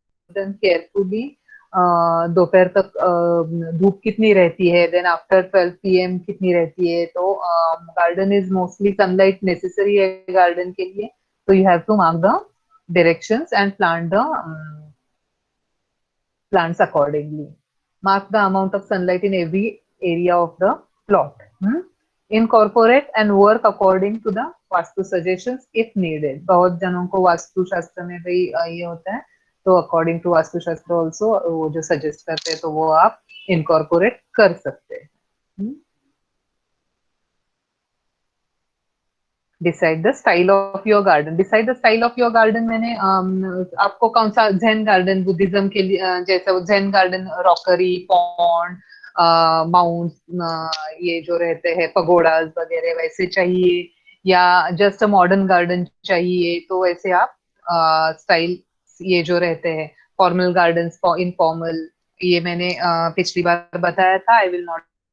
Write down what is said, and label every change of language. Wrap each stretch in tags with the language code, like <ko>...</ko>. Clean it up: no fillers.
<en>carefully</en> <hi>दोपहर तक धूप कितनी रहती है,</hi> <en>then after 12 PM</en> <hi>कितनी रहती है, तो</hi> <en>garden is mostly sunlight necessary</en> <hi>है गार्डन के लिए, तो</hi> <en>You have to mark the directions and plant the plants accordingly. Mark the amount of sunlight in every area of the plot. Incorporate and work according to the vastu suggestions if needed.</en> <hi>बहुत जनों को वास्तु शास्त्र में भी ये होता है, तो</hi> <en>according to</en> <hi>वास्तु शास्त्र ऑल्सो वो जो सजेस्ट करते हैं तो वो आप इनकॉर्पोरेट कर सकते हैं.</hi> <en>Decide the style of your garden.</en> <hi>Decide the style of your garden मैंने आपको कौन सा, ज़ेन गार्डन बुद्धिज्म के लिए जैसे वो Zen garden, rockery, pond, mount, ये जो रहते हैं पगोडास वगैरह वैसे चाहिए, या</hi> <en>just a modern garden</en> <hi>चाहिए, तो वैसे आप स्टाइल ये जो रहते हैं फॉर्मल गार्डन्स, इनफॉर्मल, ये मैंने पिछली बार बताया था,</hi> <en>I will not.</en>